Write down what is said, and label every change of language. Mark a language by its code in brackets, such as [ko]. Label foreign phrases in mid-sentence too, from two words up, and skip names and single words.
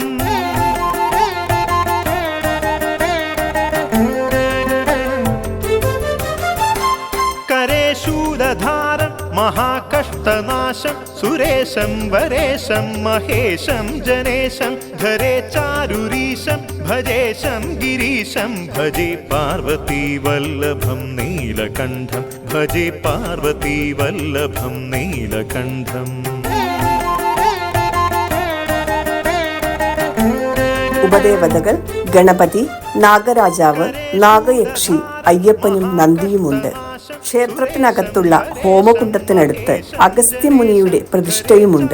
[sa] കരേശൂലധാരം മഹാകഷ്ടനാശം സുരേശം വരേശം മഹേശം ജനേശം धरे चारुरीशं भजेशं गिरीशं भजे पार्वतीवल्लभं नीलकण्ठं भजे पार्वतीवल्लभं नीलकण्ठम् [ml] ഉപദേവതകൾ ഗണപതി, നാഗരാജാവ്, നാഗയക്ഷി, അയ്യപ്പനും നന്ദിയുമുണ്ട്. ക്ഷേത്രത്തിനകത്തുള്ള ഹോമകുണ്ടത്തിനടുത്ത് അഗസ്ത്യമുനിയുടെ പ്രതിഷ്ഠയുമുണ്ട്.